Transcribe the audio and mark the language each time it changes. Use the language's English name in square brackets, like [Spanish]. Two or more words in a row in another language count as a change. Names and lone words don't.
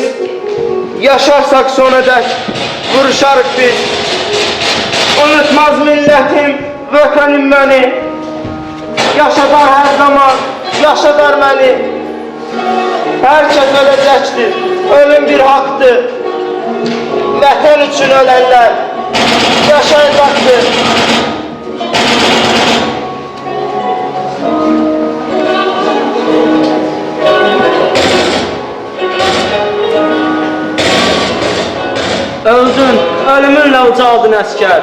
[Turkish] Yaşarsak sona dek vuruşarık biz. Unutmaz milletim, vətənim beni. Yaşadar her zaman, yaşadar beni. Herkes ölecektir, ölüm bir haktır. Vətən üçün ölenler yaşayacaktır. [Azerbaijani] Öldün, ölümünlə ucaldın əskər.